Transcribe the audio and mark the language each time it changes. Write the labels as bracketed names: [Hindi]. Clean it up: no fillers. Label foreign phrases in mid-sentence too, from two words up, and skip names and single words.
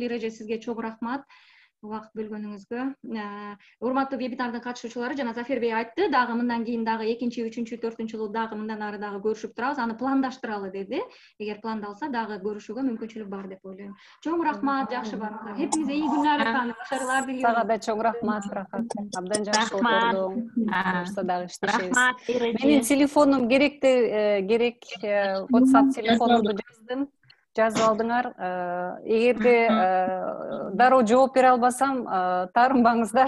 [Kyrgyz] Лиреже сизге чоң рахмат убакыт бөлгөнүңүзгө. Урматтуу вебинардын катышуучулары жана Зафер Бей айтты, дагы мындан кийин дагы 2, 3, 4 жылы дагы мындан ары дагы көрүшүп турабыз. Аны пландаштыралы деди. Эгер пландалса дагы көрүшүүгө мүмкүнчүлүк бар деп ойлойм. Чоң рахмат, жакшы барыңыздар. [Turkish] Хепиңизге iyi günler efendim. Başarılar diliyorum. [Kyrgyz] Сага да чоң рахмат, Рахат. Абдан жакшы отурдуң. Буюрса дагы иштешебиз. Менин телефонум керек WhatsApp телефонумду жаздым. Жазып алдыңар. Эгерде дароо жооп бере албасам, таарынбаңыздар.